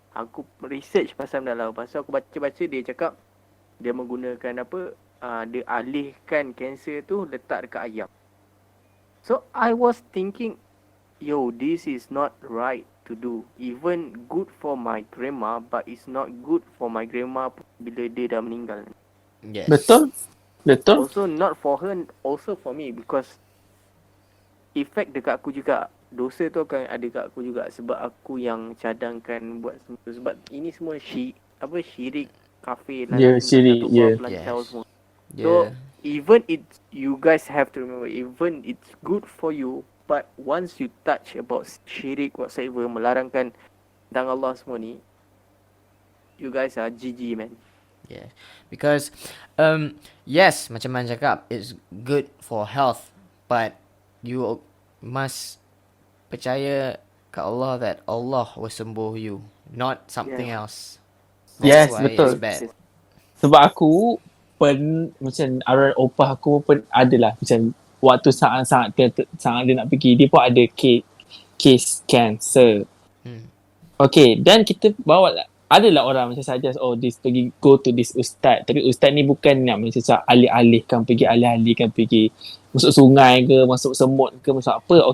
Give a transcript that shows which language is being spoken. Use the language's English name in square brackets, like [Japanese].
[Malay] Aku research pasal benda lah, pasal aku baca-baca dia cakap dia menggunakan apa, dia alihkan kanser tu letak dekat ayam. [English] So I was thinking, yo, this is not right to do. Even good for my grandma, but it's not good for my grandma [Malay] bila dia dah meninggal. [English] Yes. [Malay] Betul? Also not for her, also for me, because effect dekat aku juga. Dosa tu akan ada dekat aku juga sebab aku yang cadangkan buat semua. Sebab ini semua syirik, kafir, Syirik, pelancau [English] Yes. [Malay] semua. [English] Yeah. So even it's, you guys have to remember, even it's good for you, but once you touch about syirik whatsoever, [Malay] melarangkan tentang Allah semua ni, [English] you guys are GG man. Yeah. Because yes, [Malay] macam Man cakap, [English] it's good for health, but you must [Malay] percaya ke [English] Allah that Allah will [Malay] sembuh [English] you, not something else. Yes, That's why [Malay] betul. [English] it's bad. [Malay] Sebab aku macam arwah opah aku pun adalah macam waktu saat dia nak pergi, dia pun ada [English] case cancer. [Malay] Okay, dan kita bawa lah, adalah orang macam suggest, pergi [English] go to this ustaz, [Malay] tapi ustaz ni bukan nak macam alih-alihkan pergi masuk sungai ke, masuk semut ke, masuk apa.